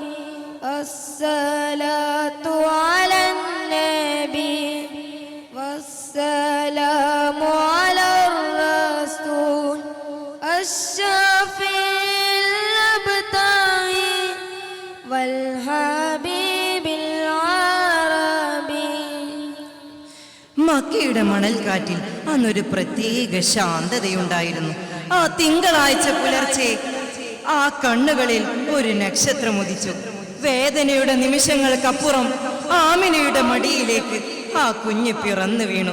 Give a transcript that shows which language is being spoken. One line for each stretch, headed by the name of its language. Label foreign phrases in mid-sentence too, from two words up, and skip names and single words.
Arabic: الصلاة على النبي والسلام على الرسول الشفيع الأبطال والحبيب العربي.
Malayalam: മക്കയുടെ മണൽക്കാറ്റിൽ അന്നൊരു പ്രത്യേക ശാന്തതയുണ്ടായിരുന്നു. ആ തിങ്കളാഴ്ച പുലർച്ചെ ആ കണ്ണുകളിൽ ഒരു നക്ഷത്രം ഉദിച്ചു. വേദനയുടെ നിമിഷങ്ങൾക്കപ്പുറം ആമിനയുടെ മടിയിലേക്ക് ആ കുഞ്ഞ് പിറന്നു വീണു.